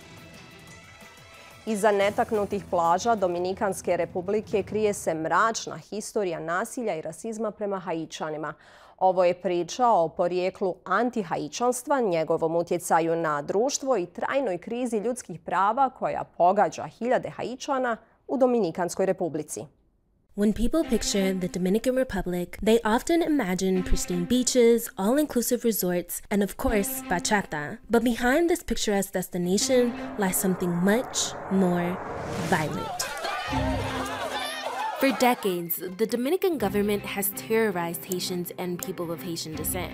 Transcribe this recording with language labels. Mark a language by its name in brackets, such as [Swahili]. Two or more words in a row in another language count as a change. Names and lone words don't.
[Bosnian] Iza netaknutih plaža Dominikanske Republike krije se mračna historija nasilja i rasizma prema Haićanima. Ovo je priča o porijeklu antihaićanstva, njegovom utjecaju na društvo i trajnoj krizi ljudskih prava koja pogađa hiljade Haićana u Dominikanskoj Republici. [English] When people picture the Dominican Republic, they often imagine pristine beaches, all-inclusive resorts, and of course, bachata. But behind this picturesque destination lies something much more violent. For decades, the Dominican government has terrorized Haitians and people of Haitian descent.